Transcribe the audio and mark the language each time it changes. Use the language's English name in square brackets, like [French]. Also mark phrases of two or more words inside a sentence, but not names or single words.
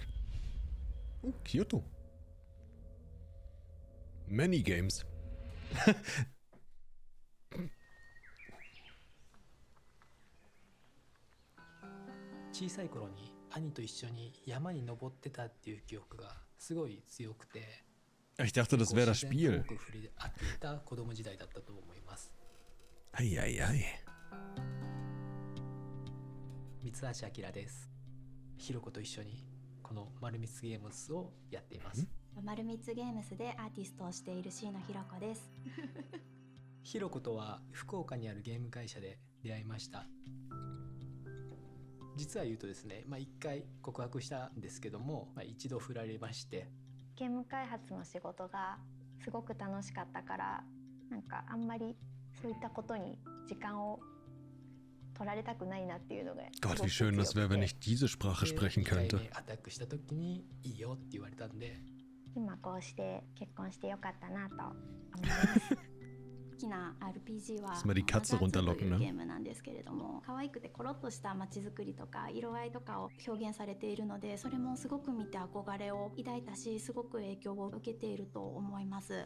[English] Oh, Kyoto. Many Games. [Japanese] 小さい頃に兄と一緒に山に登ってたっていう記憶がすごい強くて、 [German] Ich dachte, das wäre das Spiel. [Japanese] 多く触れ合っていた子供時代だったと思います。 Ei, ei, ei. 三橋明です。ひろこと一緒にこの丸光ゲームスをやっています。丸光ゲームスでアーティストをしている椎野ひろこです。ひろことは福岡にあるゲーム会社で出会いました。実は言うとですね、1回告白したんですけども、一度振られまして、ゲーム開発の仕事がすごく楽しかったから、なんかあんまりそういったことに時間を取られたくないなっていうのが [German] Gott, wie schön das wäre, wenn ich diese Sprache sprechen könnte. [Japanese] アタックした時にいいよって言われたんで、今こうして結婚してよかったなと思います。好きな RPG は [German] Mal die Katze runterlocken, [Japanese] ゲー [German] ne? [Japanese] ムなんですけれども、可愛くてコロッとした街づくりとか色合いとかを表現されているので、それもすごく見て憧れを抱いたし、すごく影響を受けていると思います。